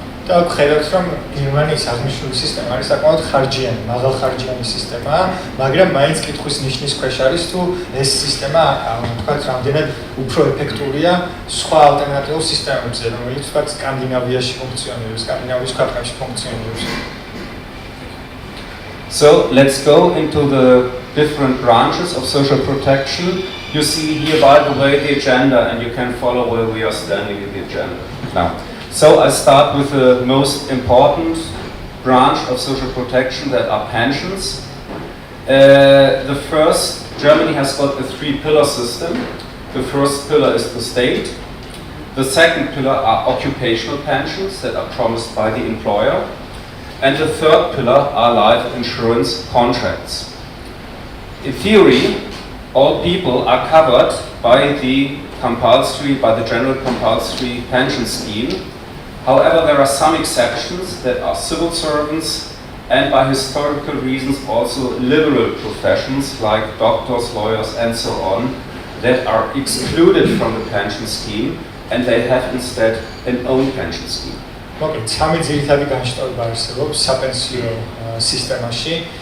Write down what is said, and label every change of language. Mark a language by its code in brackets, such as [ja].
[ka] და ხედავთ რომ გერმანიის აღნიშნული სისტემა არის საკმაოდ ხარჯიანი, მაღალხარჯიანი სისტემაა, მაგრამ მაინც კითხვის ნიშნის ქვეშ არის თუ ეს სისტემა თქვათ რამდენად უფრო ეფექტურია სხვა ალტერნატიულ სისტემებზე, რომელიც თქვათ სკანდინავიაში ფუნქციონირებს, სკანდინავიის ქვეყნებში ფუნქციონირებს. [en] So let's go into the different branches of social protection. You see here, by the way, the agenda, and you can follow where we are standing in the agenda now. So I start with the most important branch of social protection, that are pensions. The first, Germany has got a three-pillar system. The first pillar is the state. The second pillar are occupational pensions that are promised by the employer. And the third pillar are life insurance contracts. In theory, all people are covered by the general compulsory pension scheme. However, there are some exceptions that are civil servants and by historical reasons also liberal professions like doctors, lawyers and so on that are excluded from the pension scheme and they have instead an own pension scheme. [ka] მოკლედ, სამი ძირითადი განშტოება არსებობს საპენსიო სისტემაში.